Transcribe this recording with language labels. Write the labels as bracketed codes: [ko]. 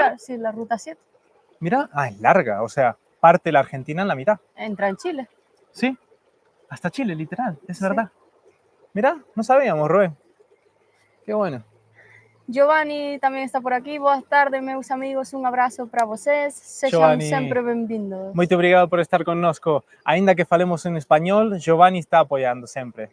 [es] Claro, sí, la ruta 7. Mira, es larga, o sea, parte la Argentina en la mitad. Entra en Chile. Sí, hasta Chile, literal, es verdad. Mira, no sabíamos, Rubén. Qué bueno. Giovanni también está por aquí. [pt] Boa tarde, meus amigos. [es] Un abrazo [pt] para vocês. Sejam sempre bem-vindos. Muito obrigado por estar connosco. Ainda que falemos [es] en español, [pt] Giovanni está [es] apoyando [pt] sempre.